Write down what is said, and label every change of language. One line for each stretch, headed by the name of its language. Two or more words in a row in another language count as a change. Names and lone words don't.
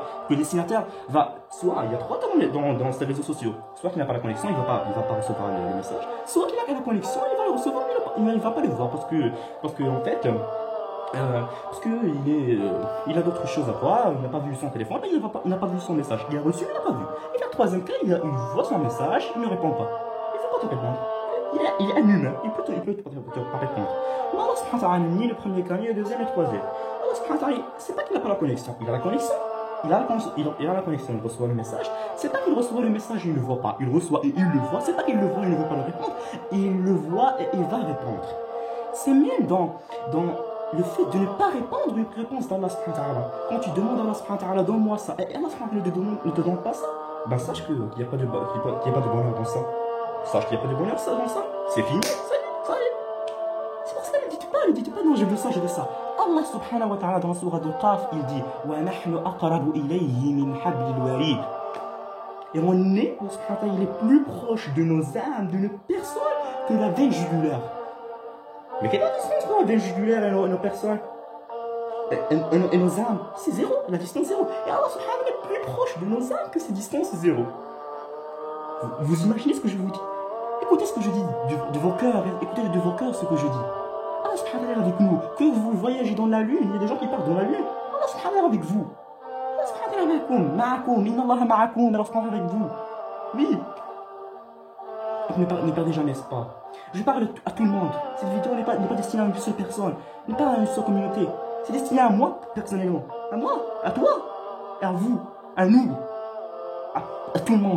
French: Le destinataire va, soit il y a 3 temps dans ces réseaux sociaux, soit qu'il n'a pas la connexion, il va pas recevoir le message, soit qu'il a la connexion, il va le recevoir, mais il va pas le voir parce que en fait, parce que il a d'autres choses à voir, il n'a pas vu son téléphone, il n'a pas vu son message, il a reçu, il n'a pas vu. Et le troisième cas, il voit son message, il ne répond pas. Il ne faut pas te répondre. Il est un humain, il peut te pas répondre. Mais
Arabic: الله سبحانه وتعالى,
French: ni le premier cas, ni le deuxième et le troisième.
Arabic: الله سبحانه وتعالى,
French: c'est pas qu'il n'a pas la connexion, il a la connexion. Il a la connexion, il reçoit le message. C'est pas qu'il reçoit le message et il ne le voit pas. Il reçoit et il le voit. C'est pas qu'il le voit et il ne veut pas le répondre. Il le voit et il va répondre. C'est même dans le fait de ne pas répondre une réponse d'
Arabic: الله سبحانه وتعالى.
French: Quand tu demandes à
Arabic: الله سبحانه وتعالى,
French: donne-moi ça, et
Arabic: الله سبحانه وتعالى
French: ne te donne pas ça, ben sache qu'il n'y a pas de bonheur dans ça. Sache qu'il n'y a pas de bonheur dans ça. C'est fini, ça y est. C'est pour ça ne dites pas, non, je veux ça.
Arabic: الله سبحانه وتعالى
French: dans la sourate de Qaf, il dit
Arabic: وَنَحْنُ أَقْرَبُ إِلَيْهِ مِنْ حَبْلِ الْوَرِيدِ.
French: Et on est,
Arabic: الله سبحانه وتعالى,
French: il est plus proche de nos âmes, de nos personnes, que la veine jugulaire. Mais quelle est la distance entre la jugulaire et nos personnes et nos âmes? C'est zéro, la distance zéro. Et
Arabic: الله سبحانه
French: est plus proche de nos âmes que ces distances zéro. Vous imaginez ce que je vous dis? Écoutez ce que je dis de vos cœurs, écoutez de vos cœurs ce que je dis.
Arabic: الله سبحانه
French: est avec nous. Que vous voyagez dans la lune, il y a des gens qui partent dans la lune.
Arabic: الله سبحانه
French: est avec vous.
Arabic: الله سبحانه
French: est
Arabic: معكم، إن الله معكم، الله سبحانه
French: est avec vous. Oui. Ne perdez jamais espoir. Je parle à tout le monde. Cette vidéo n'est pas destinée à une seule personne, n'est pas à une seule communauté. C'est destiné à moi, personnellement. À moi, à toi, et à vous, à nous, à tout le monde.